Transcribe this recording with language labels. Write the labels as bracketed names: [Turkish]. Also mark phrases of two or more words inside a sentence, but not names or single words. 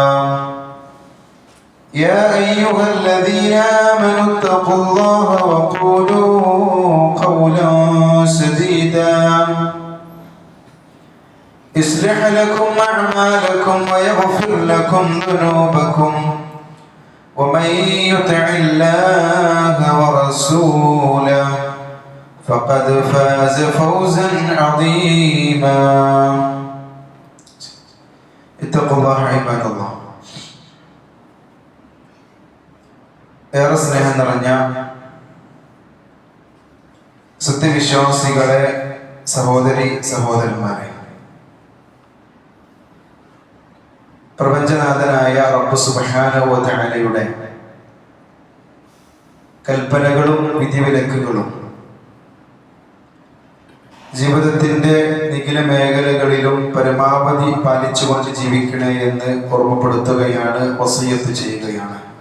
[Arabic] يا أيها الذين آمنوا اتقوا الله وقولوا قولا سديدا يصلح لكم أعمالكم ويغفر لكم ذنوبكم ومن يطع الله ورسوله فقد فاز فوزا عظيما. اتقوا الله عباد الله. [Malayalam] ഏറെ സ്നേഹം നിറഞ്ഞ സത്യവിശ്വാസികളെ, സഹോദരി സഹോദരന്മാരെ, പ്രപഞ്ചനാഥനായ റബ്ബ് [Arabic] سبحانه وتعالى [Malayalam] കൽപ്പനകളും വിധിവിലക്കുകളും ജീവിതത്തിന്റെ നിഖില മേഖലകളിലും പരമാവധി പാലിച്ചുകൊണ്ട് ജീവിക്കണേ എന്ന് ഓർമ്മപ്പെടുത്തുകയാണ്, വസിയത്ത് ചെയ്യുകയാണ്.